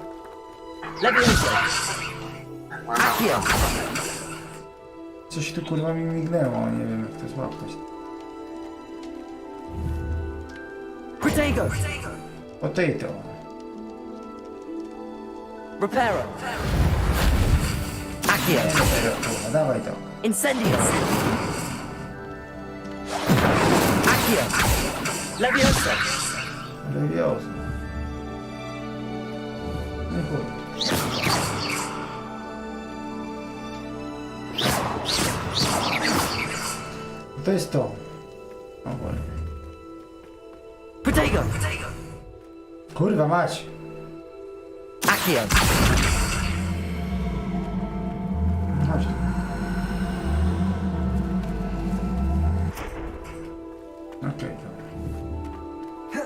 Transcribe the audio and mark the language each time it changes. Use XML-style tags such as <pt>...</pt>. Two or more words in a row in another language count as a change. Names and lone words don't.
<pl>Coś tu kurwa mi mignęło, nie wiem jak to złapać. Potato! Potato. Reparo! Accio! Kurwa, dawaj to. Incendio! Accio! Levioso! Levioso. Nie chuj. To jest to. O kurwa. Potato! Kurwa mać. Accio! Chodź tu. Okej, dobra.</pl>